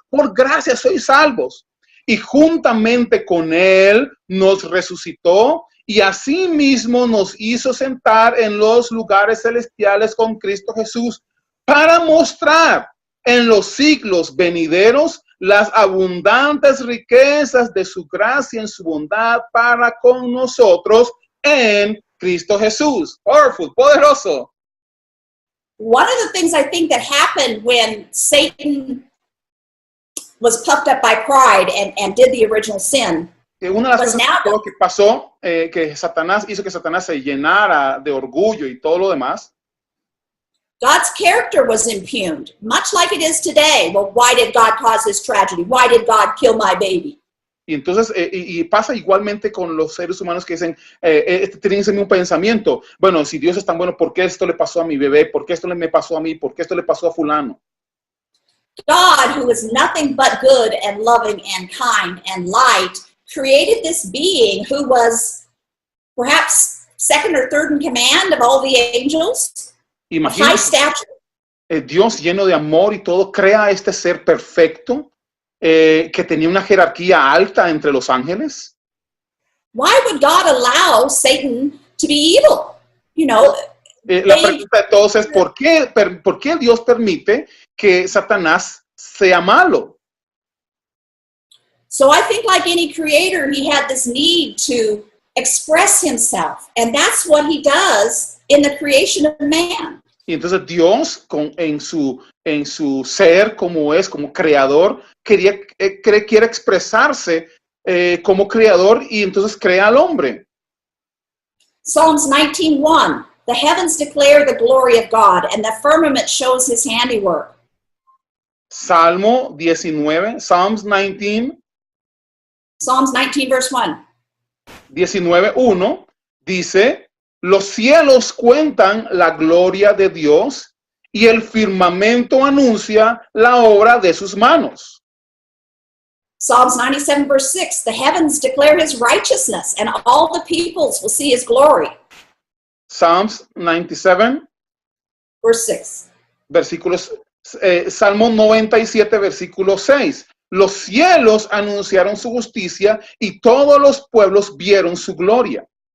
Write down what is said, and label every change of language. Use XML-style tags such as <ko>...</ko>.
<es>Por gracia sois salvos. Y juntamente con Él nos resucitó y asimismo nos hizo sentar en los lugares celestiales con Cristo Jesús para mostrar en los siglos venideros las abundantes riquezas de su gracia en su bondad para con nosotros en Cristo Jesús.</es> <en>Powerful,</en> <es>poderoso.</es> <en>One of the things I think that happened when Satan was puffed up by pride and did the original sin.</en> <es>Una de las cosas que pasó, que Satanás hizo que Satanás se llenara de orgullo y todo lo demás.</es> <en>God's character was impugned, much like it is today. Well, why did God cause this tragedy? Why did God kill my baby?</en> <es>Y entonces, y pasa igualmente con los seres humanos que dicen, tienen ese mismo pensamiento. Bueno, si Dios es tan bueno, ¿por qué esto le pasó a mi bebé? ¿Por qué esto me pasó a mí? ¿Por qué esto le pasó a fulano?</es> <en>God, who is nothing but good and loving and kind and light, created this being who was perhaps second or third in command of all the angels.</en> <es>Imagínense, Dios lleno de amor y todo, crea a este ser perfecto que tenía una jerarquía alta entre los ángeles.</es> <en>Why would God allow Satan to be evil? You know,</en> <es>la pregunta de todos es ¿por qué Dios permite que Satanás sea malo?</es> <en>So I think like any creator, he had this need to express himself, and that's what he does in the creation of man.</en> <es>Y entonces Dios, en su ser como es, como creador, quiere expresarse como creador y entonces crea al hombre.</es> <en>Psalms 19:1, the heavens declare the glory of God, and the firmament shows his handiwork.</en> <es>Salmo 19, Psalms 19.</es> <en>Psalms 19, verse 1.</en> <es>19:1 dice, los cielos cuentan la gloria de Dios y el firmamento anuncia la obra de sus manos.</es> <en>Psalms 97, verse 6, the heavens declare his righteousness, and all the peoples will see his glory. Psalms 97, verse 6.</en> <es>Versículos, Salmo 97, versículo 6. Los cielos anunciaron su justicia y todos los pueblos vieron su gloria.</es>